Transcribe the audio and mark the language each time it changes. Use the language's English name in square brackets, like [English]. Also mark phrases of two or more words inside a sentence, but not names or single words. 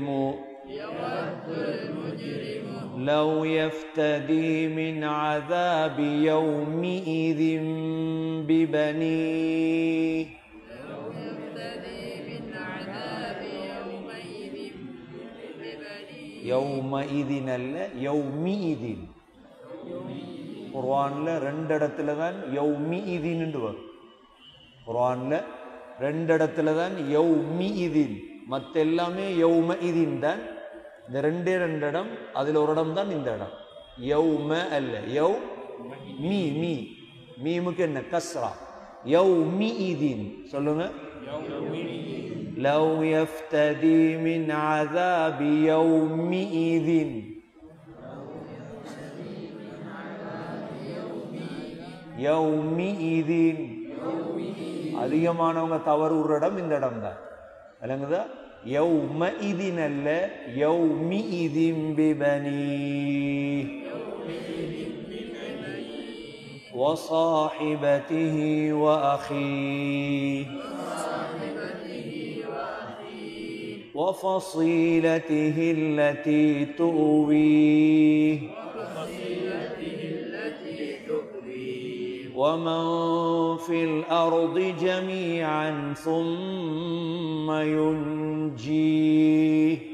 [Arabic] يود المجرم. لو يفتدي من عذاب يومئذ ببنيه. لو يفتدي من عذاب يومئذ ببنيه. يومئذ அல்ல, يومئذ. [Tamil] குர்ஆன்ல ரெண்டு இடத்துல தான் யௌமிஇதின்னு வரும். குர்ஆன்ல ரெண்டு இடத்துல தான் யௌமிஇதின், மற்ற எல்லாமே யௌமஇதின் தான். இந்த ரெண்டு இடம், அதுல ஒரு இடம் தான் இந்த இடம். யௌம அல்ல, யௌ மீ மீ மீமுக்கு என்ன கஸ்ரா. யௌமிஇதின் சொல்லுங்க. [Arabic] لو يفتدي من عذاب يومئذ. யௌமிஇதின். [Tamil] அதிகமானவங்க தவறு ஒரு இடம் இந்த இடம் தான். விளங்குதா? யௌமஇதின் அல்ல, [Arabic] يومئذ ببنيه. وصاحبته وأخيه. وفصيلته التي تؤويه. ومن في الأرض جميعا ثم ينجيه.